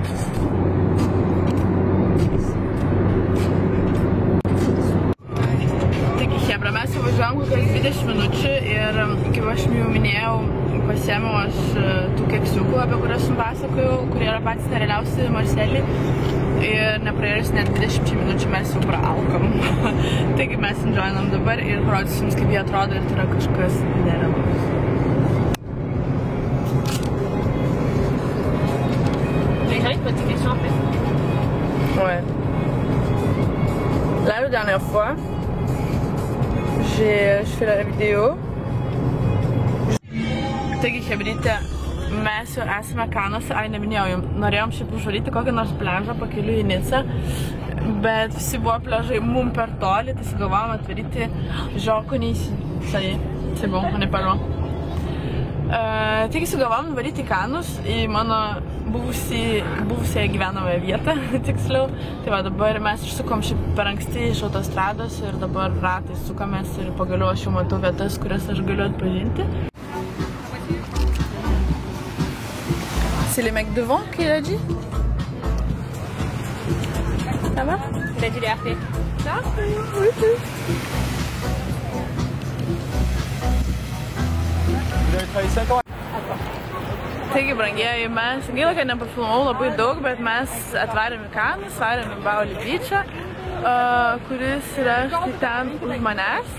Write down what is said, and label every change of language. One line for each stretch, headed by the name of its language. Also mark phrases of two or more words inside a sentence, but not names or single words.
Lithuanian: Taigi, hebra, mes jau važiuojam kokias 20 minučių ir, kaip aš jau minėjau, pasiėmiau aš tų keksiukų, apie kurias jums pasakojau, kurie yra patys nerealiausi Marselį. Ir nepraėjus net 20 minučių mes jau praalkom. Taigi mes enjoyinam dabar ir parodysiu jums, kaip jie atrodo ir tai yra kažkas nerealaus.
French: Les gens, ils te posent des questions en fait. Ouais. Là, la dernière fois, je fais la vidéo.
Lithuanian: Taigi, hebrytė, mes jau esame Kanuose, neminėjau jums, norėjom šiaip užvaryti kokią nors pliažą pakeliui į Nicą, bet visi buvo pliažai mum per toli, tai sugalvojom atvaryti Žokonys,
French: c'est bon, on est pas loin.
Lithuanian: Taigi sugalvojom nuvaryti į Kanus, į mano buvusią gyvenamąją vietą, tiksliau. Tai va, dabar mes išsukom šiaip per anksti iš autostrados ir dabar ratais sukamės ir pagaliau aš jau matau vietas, kurias aš galiu atpažinti.
French: C'est les mecs devant qui l'a dit? Ça va? Il a dit les RP. Ça? Oui.
Lithuanian: Taigi, brangieji, mes gaila, kad nepafilmavau labai daug, bet mes atvarėm į Kanus, varėm į Bauli Beachą, kuris yra štai ten už manęs.